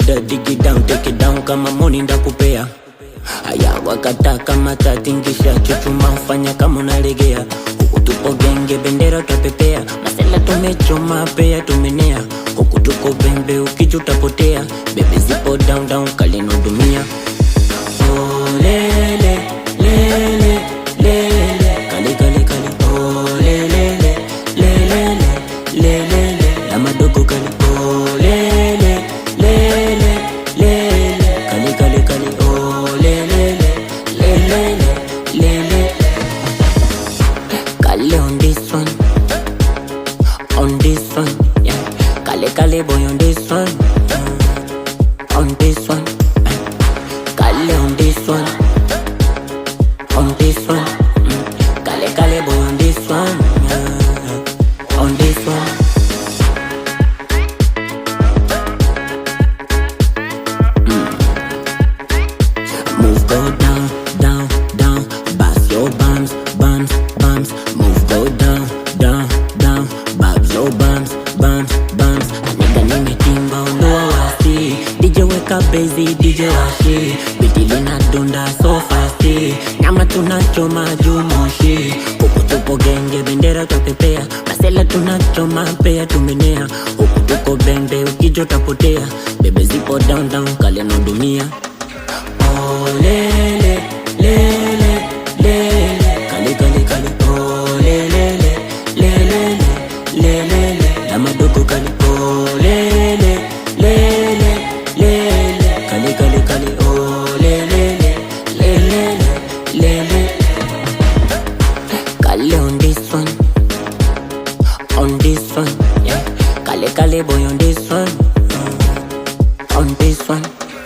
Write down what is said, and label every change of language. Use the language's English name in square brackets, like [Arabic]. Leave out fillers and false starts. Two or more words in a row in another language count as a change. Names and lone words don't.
[English] take it down [Swahili] kama money ndakupea. Haya wakata kama tatingisha chuchuma ufanya kama unalegea. Huku tupo genge bendera tutapepea, masela tumechoma pea tumenea. Huku tuko bembe ukiju utapotea, bebe zipo [English] down down [Swahili] kalino dumia. Oh lele lele lele kali kali kali. Oh lele lele lele la madogo kali. Oh lele lele lele kali kali kali. [English] Oh [Swahili] lele lele lele kale [English] on this one, on this one, yeah. [Swahili] Kale kale [English] boy on this one, on this one, kale on this one, on this one, [Swahili] kale kale [English] boy on this one, on this one. Move go down, down, down, bass your bums, bums, bums. Move go down, down, down, babs your bums, bums, bums. [Swahili] Nigga nimetimba ondoa wasi, DJ weka bezi, DJ washi. Biti lina dunda [English] so fasti, [Swahili] nyama tunachoma juu moshi. Huku tupo genge bendera tutapepea, masela tunachoma pea tumenea. Huku tuko bembe ukijo utapotea, bebe zipo [English] down down [Swahili] kaleno dunia. Oh lele lele lele kali kali kali. Oh lele lele lele la madogo kali. Oh lele lele lele kali kali kali. [English] Oh [Swahili] lele lele lele kale [English] on this one, on this one, yeah. [Swahili] Kale kale [English] boy on this one, on this one.